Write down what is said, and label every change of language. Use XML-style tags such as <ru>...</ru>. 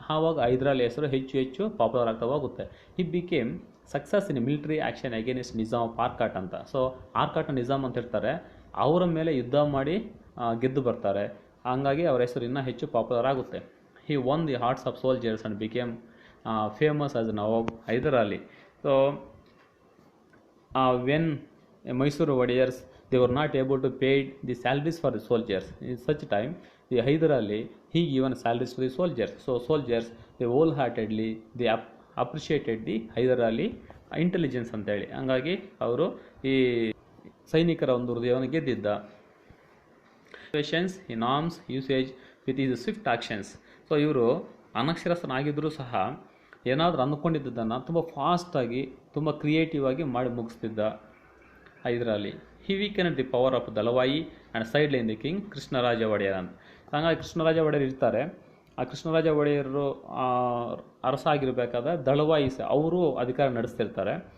<kn>ಆವಾಗ ಹೈದರ್ ಅಲಿ ಹೆಸರು ಹೆಚ್ಚು ಪಾಪ್ಯುಲರ್ ಆಗ್ತಾ ಹೋಗುತ್ತೆ.</kn> <en>He became success in military action against Nizam of Arcot ಅಂತ.</en> <kn>ಸೊ ಆರ್ಕಾಟ್ ನಿಜಾಮ್ ಅಂತ ಇರ್ತಾರೆ, ಅವರ ಮೇಲೆ ಯುದ್ಧ ಮಾಡಿ ಗೆದ್ದು ಬರ್ತಾರೆ. ಹಂಗಾಗಿ ಅವರ ಹೆಸರು ಇನ್ನೂ ಹೆಚ್ಚು ಪಾಪ್ಯುಲರ್ ಆಗುತ್ತೆ.</kn> <en>He won the hearts of soldiers and became famous as Nawab Hyder Ali. So when Mysore warriors, they were not able to pay the salaries for the soldiers. In such time, the Hyder Ali, he given salaries to the soldiers. So soldiers, they wholeheartedly they appreciated the Hyder Ali intelligence</en> <kn>ಅಂತ ಹೇಳಿ. ಹಂಗಾಗಿ ಅವರು ಈ ಸೈನಿಕರ ಒಂದು ಹೃದಯವನ್ನು ಗೆದ್ದಿದ್ದ.</kn> <en>Questions in arms usage with his swift actions.</en> <kn>So ಇವರು ಅನಕ್ಷರಸ್ಥನಾಗಿದ್ದರೂ ಸಹ ಏನಾದರೂ ಅಂದ್ಕೊಂಡಿದ್ದನ್ನು ತುಂಬ ಫಾಸ್ಟಾಗಿ, ತುಂಬ ಕ್ರಿಯೇಟಿವ್ ಆಗಿ ಮಾಡಿ ಮುಗಿಸ್ತಿದ್ದ ಹೈದರ್ ಅಲಿ.</kn> <en>He weakened the power of Dalavayi and sideline the king Krishnaraja Wodeyar ಅಂತ.</en> <kn>ಹಾಗಾಗಿ ಕೃಷ್ಣರಾಜ ಒಡೆಯರ್ ಇರ್ತಾರೆ. ಆ ಕೃಷ್ಣರಾಜ ಒಡೆಯರು ಅರಸ ಆಗಿರಬೇಕಾದ್ರೆ ದಳವಾಯಿಸ್ ಅವರು ಅಧಿಕಾರ ನಡೆಸ್ತಿರ್ತಾರೆ.</kn>